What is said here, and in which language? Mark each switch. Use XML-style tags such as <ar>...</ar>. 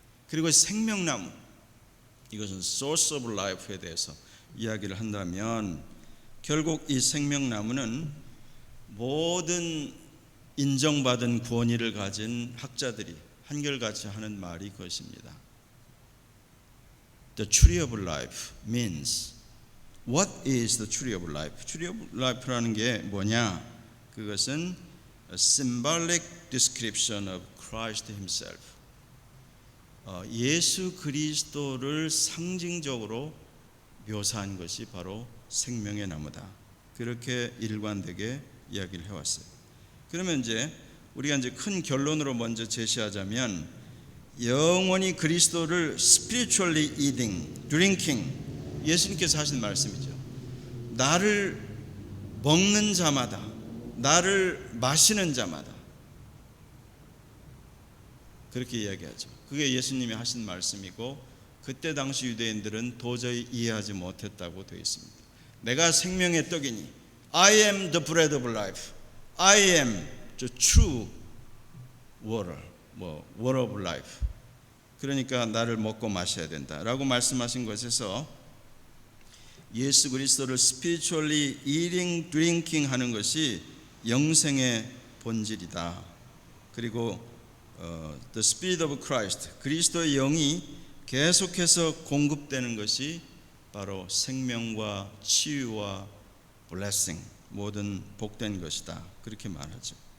<ko>그리고 생명나무, 이것은</ko> <en>source of life</en> <ko>에 대해서 이야기를 한다면 결국 이 생명나무는 모든 인정받은 권위를 가진 학자들이 한결같이 하는 말이 그것입니다.</ko> <en>The tree of life means, what is the tree of life? Tree of life</en> <ko>라는 게 뭐냐? 그것은</ko> <en>a symbolic description of Christ himself.</en> <ko>예수 그리스도를 상징적으로 묘사한 것이 바로 생명의 나무다. 그렇게 일관되게 이야기를 해왔어요. 그러면 이제 우리가 이제 큰 결론으로 먼저 제시하자면, 영원히 그리스도를</ko> <en>spiritually eating, drinking,</en> <ko>예수님께서 하신 말씀이죠. 나를 먹는 자마다, 나를 마시는 자마다, 그렇게 이야기하죠. 그게 예수님이 하신 말씀이고, 그때 당시 유대인들은 도저히 이해하지 못했다고 되어 있습니다. 내가 생명의 떡이니,</ko> <en>I am the bread of life, I am the true water, water of life.</en> <ko>그러니까 나를 먹고 마셔야 된다라고 말씀하신 것에서 예수 그리스도를</ko> <en>spiritually eating, drinking</en> <ko>하는 것이 영생의 본질이다. 그리고</ko> <en>the Spirit of Christ,</en> <ko>그리스도의 영이 계속해서 공급되는 것이 바로 생명과 치유와 blessing, 모든 복된 것이다. 그렇게 말하죠.</ko>